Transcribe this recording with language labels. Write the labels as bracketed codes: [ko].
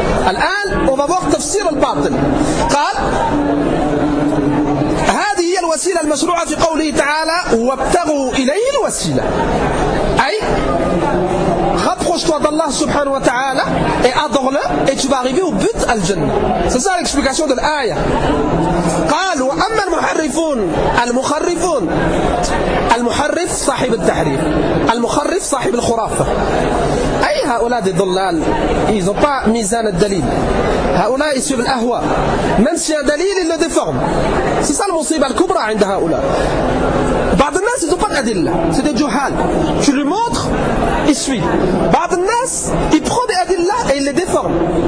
[ar] الآن وبابوك تفسير الباطل قال الوسيلة المشروعة في قوله تعالى وابتغوا إليه الوسيلة أي [fr] rapproche toi d'Allah subhanahu wa ta'ala et adore-le et tu vas arriver au but al-jannah. C'est ça l'explication de l'aya. [ar] قال وأما المحرفون المخرفون المحرف صاحب التحريف المخرف صاحب الخرافة أي هؤلاء دي ضلال. [fr] Ils n'ont pas mis en الدليل. هؤلاء ils suivent الأهواء. Même si un دليل ils le déforment. C'est ça le مصيبة الكبرى عند هؤلاء. بعض الناس ils ont pas d'adil. C'est des juhal. Tu lui montres ils suivent. [ar] بعض الناس يبخو دي أدلة [fr] et ils les déforment.